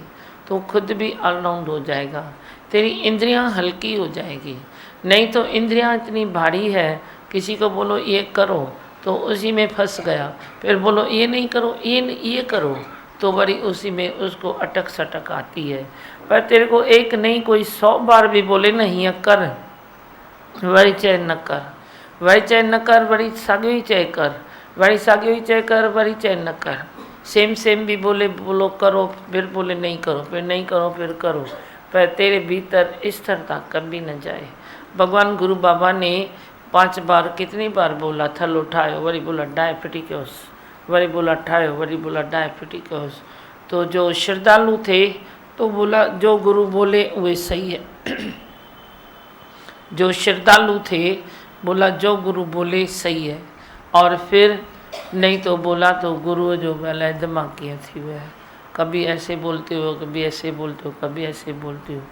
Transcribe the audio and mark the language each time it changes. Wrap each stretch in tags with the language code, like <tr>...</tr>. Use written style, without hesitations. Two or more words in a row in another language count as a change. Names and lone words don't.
<hi>तो खुद भी ऑलराउंड हो जाएगा, तेरी इंद्रियां हल्की हो जाएगी। नहीं तो इंद्रियां इतनी भारी है, किसी को बोलो ये करो तो उसी में फंस गया, फिर बोलो ये नहीं करो, ये करो, तो बड़ी उसी में उसको अटक सटक आती है। पर तेरे को एक नहीं कोई 100 बार भी बोले ना ये कर,</hi> <sd>वरी चाहे न कर, वरी चाहे न कर, वरी साॻियो चाहे कर, वरी साॻियो चाहे कर, वरी चाहे न कर।</sd> <hi>सेम भी बोलो करो, फिर बोले नहीं करो, फिर नहीं करो, फिर करो, पर तेरे भीतर स्थिरता कभी न जाए। भगवान गुरु बाबा ने 5 बार कितनी बार बोला</hi> <sd>थल उठायो, वरी</sd> <hi>बोला</hi> <sd>डाए फिटी कयोस, वरी</sd> <hi>बोला</hi> <sd>ठायो, वरी</sd> <hi>बोला</hi> <sd>डाए फिटी कयोस।</sd> <hi>तो जो श्रद्धालु थे तो बोला जो गुरु बोले वे सही है। जो श्रद्धालु थे बोला जो गुरु बोले सही है, और फिर नहीं तो बोला तो गुरु जो बोला दिमाग किया थी वह, कभी ऐसे बोलते हो, कभी ऐसे बोलते हो, कभी ऐसे बोलते हो।</hi>